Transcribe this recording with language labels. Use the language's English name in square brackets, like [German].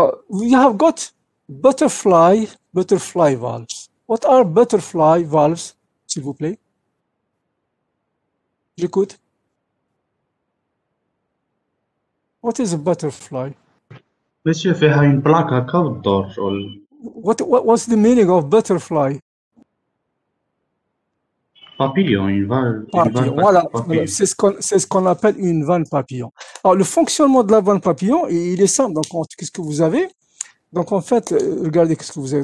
[English] We have got butterfly valves. What are butterfly valves, [French] s'il vous plaît? J'écoute. [English] What is a butterfly? [French] Monsieur, [Arabic] فيها [French] une plaque [Arabic] هكا وتدور. [English] What's the meaning of butterfly? [French] Papillon, une vanne. Voilà, c'est ce qu'on appelle une vanne papillon. Alors, le fonctionnement de la vanne papillon, il est simple. Donc, qu'est-ce que vous avez? Donc, en fait, regardez ce que vous avez.